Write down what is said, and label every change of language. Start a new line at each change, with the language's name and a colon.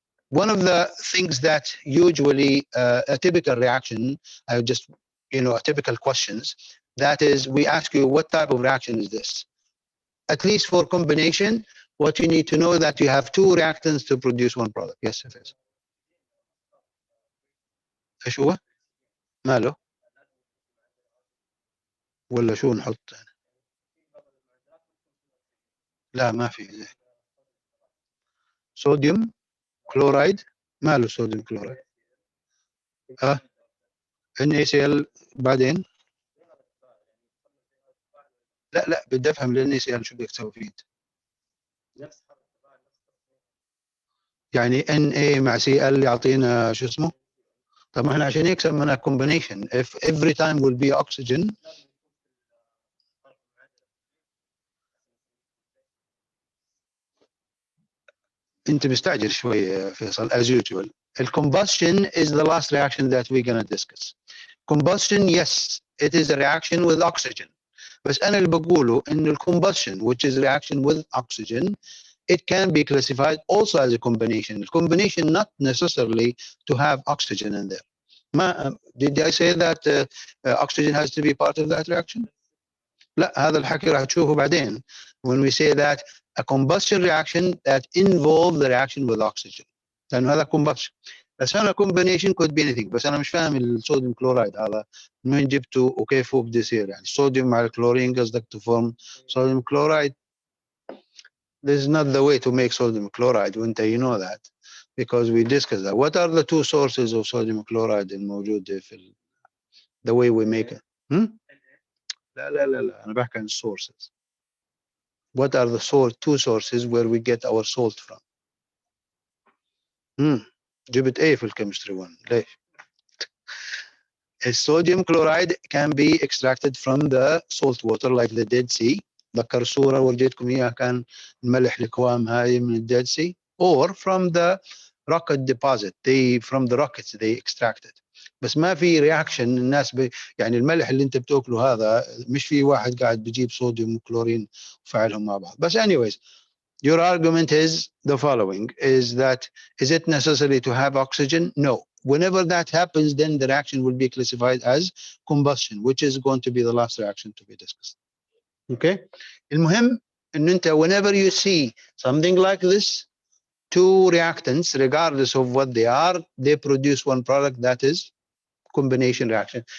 English: One of the things that usually a typical reaction, just, a typical questions, that is, we ask you, what type of reaction is this? at least for combination, what you need to know that you have two reactants to produce one product. Yes, Faiz.
Arabic: ايش هو؟ ماله؟ ولا شو نحط؟ لا ما في. صوديوم كلورايد. ماله صوديوم كلورايد؟ اه NaCl بعدين. لا بدي افهم NaCl شو بدك تسوي فيه. يعني Na مع Cl يعطينا شو اسمه؟ طب ما احنا عشان هيك سميناها combination.
English: If every time will be oxygen.
Arabic: انت مستعجل شوي يا فيصل
English: as usual. Combustion is the last reaction that we're gonna discuss. Combustion, yes, it is a reaction with oxygen.
Arabic: بس انا اللي بقوله ان
English: combustion, which is reaction with oxygen, it can be classified also as a combination. The combination not necessarily to have oxygen in there. Did I say that oxygen has to be part of that reaction?
Arabic: لا هذا الحكي راح تشوفه بعدين
English: when we say that a combustion reaction that involve the reaction with oxygen
Arabic: لأنه هذا
English: combustion.
Arabic: بس أنا
English: combination could be anything.
Arabic: بس أنا مش فاهم الصوديوم كلورايد هذا من وين جبته وكيف هو بده يصير. يعني الصوديوم مع الكلورين قصدك
English: to form sodium chloride. This is not the way to make sodium chloride
Arabic: وانت
English: you know that because we discussed that. What are the two sources of sodium chloride
Arabic: الموجودة في
English: the way we make it?
Arabic: لا أنا بحكي عن sources.
English: What are the two sources where we get our salt from?
Arabic: جبت A في الكيمستري 1 ليش؟
English: Sodium chloride can be extracted from the salt water like the Dead Sea.
Arabic: ذكر صورة ورجيتكم إياها كان الملح الكوام هاي من الديد سي
English: or from the rocket deposit. From the rockets they extracted.
Arabic: بس ما في رياكشن الناس يعني الملح اللي انت بتاكله هذا مش في واحد قاعد بيجيب صوديوم وكلورين وفعلهم مع بعض. بس
English: anyways, your argument is the following, is that is it necessary to have oxygen? No. Whenever that happens, then the reaction will be classified as combustion, which is going to be the last reaction to be discussed. Okay.
Arabic: المهم ان انت
English: whenever you see something like this, two reactants, regardless of what they are, they produce one product that is combination reaction.